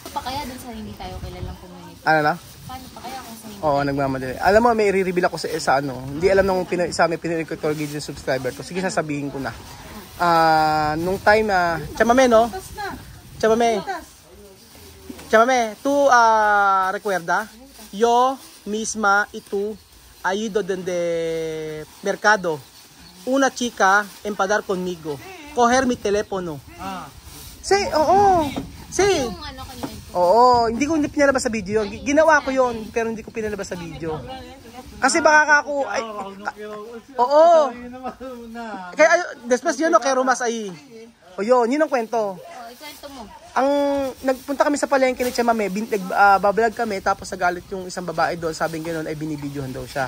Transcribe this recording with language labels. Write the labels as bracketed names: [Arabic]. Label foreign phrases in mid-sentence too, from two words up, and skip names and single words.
[Filipino] Pa kaya dun sa hindi tayo kilalang community? Ano na? Paano pa kaya kung sa hindi? Oo, nagmamadali. Alam mo, may i-reveal ako sa ano. Hindi alam nung sa amin pinili ko yung subscriber to. Sige, sasabihin ko na. Nung time na chamame, no? [Spanish] Chamame, tu recuerda? Yo misma y tú ha ido de mercado. Una chica empadar conmigo. Coger mi teléfono. Sí, oo. Sí. [Filipino] Yung ano kanina? Oo, hindi ko pinalabas sa video. Ginawa ko 'yon, pero hindi ko pinalabas sa video. Kasi baka ako ay, oo. Kaya después yun no, kay Romas ay. O yun ang kwento. Ikwento mo. Ang nagpunta kami sa palengke ni Chamame, babalag kami tapos nagalit yung isang babae doon, sabing ganoon ay binibidyohan daw siya.